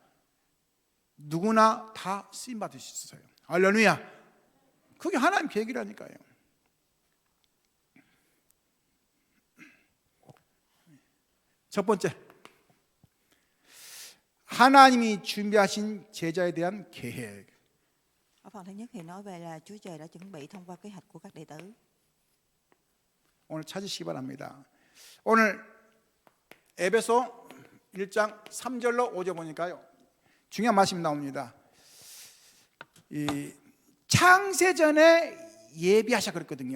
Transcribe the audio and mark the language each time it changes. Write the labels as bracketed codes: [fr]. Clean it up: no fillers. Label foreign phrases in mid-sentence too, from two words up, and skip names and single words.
[ko] 누구나 다 쓰임 받을 수 있어요. 할렐루야. 그게 하나님 계획이라니까요. 첫 번째, 하나님이 준비하신 제자에 대한 계획. [vi] Ở phần thứ nhất thì nói về là Chúa Trời đã chuẩn bị thông qua kế hoạch của các đệ tử. [ko] 오늘 찾으시기 바랍니다. 오늘 에베소 1장 3절로 5절 보니까요, 중요한 말씀이 나옵니다. 이 창세전에 예비하셔 그랬거든요.